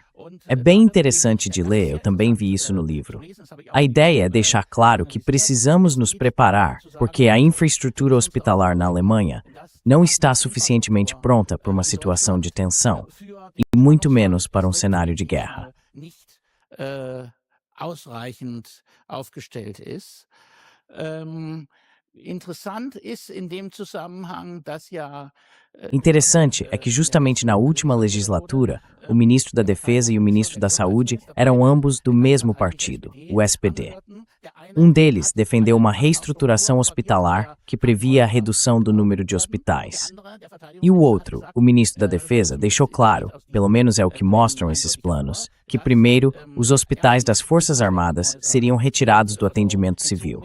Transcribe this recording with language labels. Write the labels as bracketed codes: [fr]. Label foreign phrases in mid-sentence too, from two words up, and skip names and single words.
[pt] É bem interessante de ler, eu também vi isso no livro. A ideia é deixar claro que precisamos nos preparar, porque a infraestrutura hospitalar na Alemanha não está suficientemente pronta para uma situação de tensão, e muito menos para um cenário de guerra. [de] Ausreichend aufgestellt ist. Interessant ist in dem Zusammenhang, dass ja [pt] Interessante é que justamente na última legislatura, o ministro da Defesa e o ministro da Saúde eram ambos do mesmo partido, o SPD. Um deles defendeu uma reestruturação hospitalar que previa a redução do número de hospitais. E o outro, o ministro da Defesa, deixou claro, pelo menos é o que mostram esses planos, que primeiro, os hospitais das Forças Armadas seriam retirados do atendimento civil.